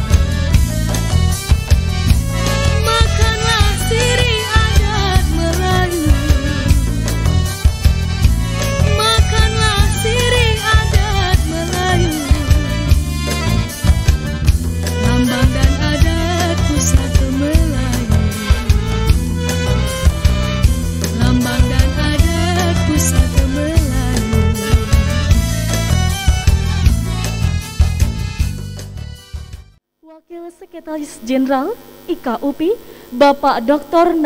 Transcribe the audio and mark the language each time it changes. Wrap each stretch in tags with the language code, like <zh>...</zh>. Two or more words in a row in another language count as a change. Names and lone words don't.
<ms>Makanlah sirih adat Melayu. Makanlah sirih adat Melayu. Lambang dan adat pusaka Melayu. Lambang dan adat pusaka Melayu.</ms> <id>Wakil Sekretaris Jenderal IKUPI, Bapak Dr.</id>